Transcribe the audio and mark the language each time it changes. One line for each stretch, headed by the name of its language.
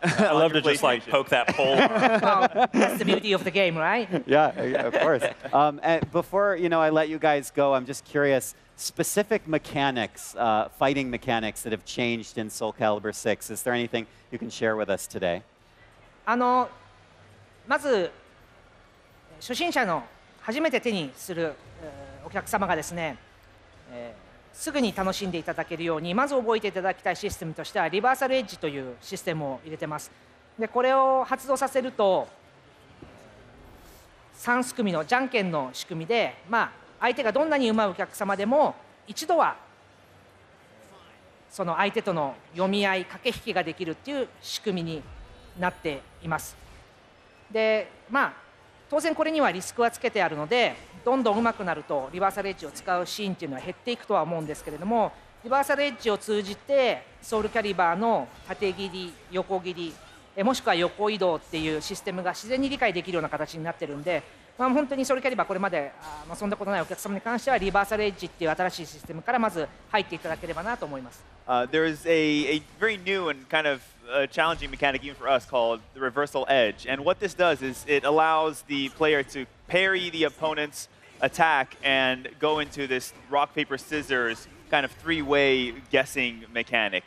English: I love to just like poke that pole. Well, that's the beauty of the game, right? Yeah, of course. And before I let you guys go, I'm just curious. Specific mechanics, fighting mechanics that have changed in Soul Calibur 6. Is there anything you can share with us today?
Japanese: まず初心者の初めて手にするお客様がですね、すぐに楽しんでいただけるようにまず覚えていただきたいシステムとしてはリバーサルエッジというシステムを入れてます。でこれを発動させると3組のじゃんけんの仕組みで、相手がどんなに上手いお客様でも一度はその相手との読み合い駆け引きができるっていう仕組みになっています。で当然これにはリスクはつけてあるのでどんどん上手くなるとリバーサルエッジを使うシーンっていうのは減っていくとは思うんですけれどもリバーサルエッジを通じてソウルキャリバーの縦切り横切りもしくは横移動っていうシステムが自然に理解できるような形になってるんで、本当にソウルキャリバーこれまで遊んだことないお客様に関してはリバーサルエッジっていう新しいシステムからまず入っていただければなと思います。
English: There is a very new and kind of challenging mechanic even for us called the reversal edge. And what this does is it allows the player to parry the opponent's attack and go into this rock, paper, scissors kind of three-way guessing mechanic.